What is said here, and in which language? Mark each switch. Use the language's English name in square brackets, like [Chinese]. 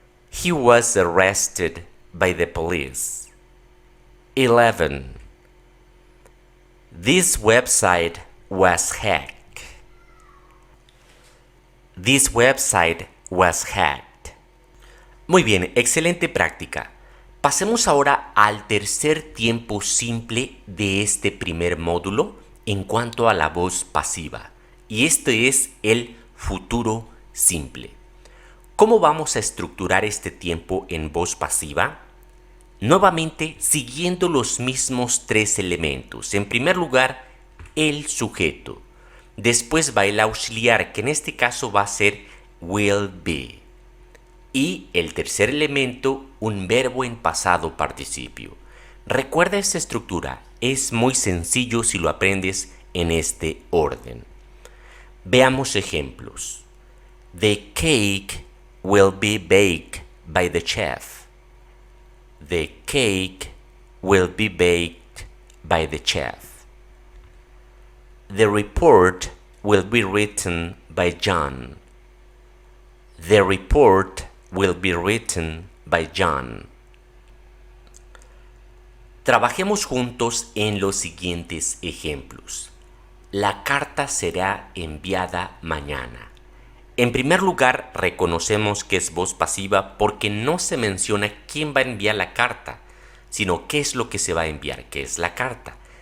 [English] He was arrested by the police. 11. This website was hacked. This website was hacked. [Spanish] Muy bien, excelente práctica. Pasemos ahora al tercer tiempo simple de este primer módulo en cuanto a la voz pasiva. Y este es el futuro simple. ¿Cómo vamos a estructurar este tiempo en voz pasiva? Nuevamente, siguiendo los mismos tres elementos. En primer lugar, el sujeto. Después va el auxiliar, que en este caso va a ser will be. Y el tercer elemento, un verbo en pasado participio. Recuerda esta estructura, es muy sencillo si lo aprendes en este orden. Veamos ejemplos. [English] The cake will be baked by the chef. The cake will be baked by the chef. The report will be written by John. The report will be written by John. [Spanish] Trabajemos juntos en los siguientes ejemplos. La carta será enviada mañana. En primer lugar, reconocemos que es voz pasiva porque no se menciona quién va a enviar la carta, sino qué es lo que se va a enviar, qué es la carta.